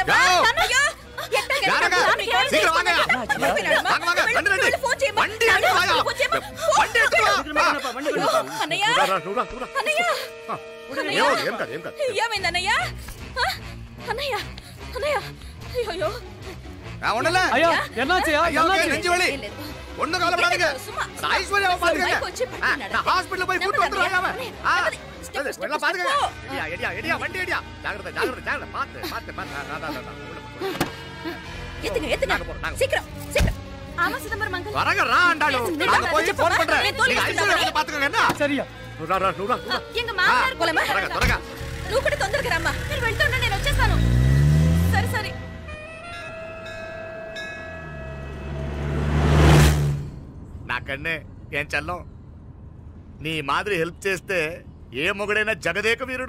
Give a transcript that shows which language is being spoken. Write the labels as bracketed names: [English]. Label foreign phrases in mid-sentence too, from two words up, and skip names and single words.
[Telugu] అన్నయ్య ఏమైందన్నయ్య? అన్నయ్య అన్నయ్య అయ్యో [Tamil] ஐயோ என்னாச்சுயா? என்னாச்சு? நெஞ்சு வலி. ஒண்ணு கவலைப்படாதீங்க. ஐஸ்வர்யா பாத்துக்கங்க. நான் ஹாஸ்பிடல்ல போய் கூட்டி வந்துறேன் அவன். எல்லாம் பாத்துக்கங்க. எடியா வண்டி எடியா. ஜாகிரதை ஜாகிரதை பாத்து. எத்துங்க சீக்கிரம் சீக்கிரம். ஆமா சிதம்பரம் மங்கல். வரங்க ரா ஆண்டாளு. நான் போய் ஃபோன் பண்றேன். நீங்க ஐஸ்வர்யா பாத்துக்கங்க என்ன? சரியா. రా. எங்க மாமனார் போலமா? [Telugu] త్వరగా. నువ్వు కూడా తొందరగా రమ్మా. నేను వెళ్తుంటే నేను వచ్చేస్తాను. సరే సరే. నాకన్నే ఏం చల్లం. నీ మాదిరి హెల్ప్ చేస్తే ఏ మొగుడైనా జగదేక వీరుడు.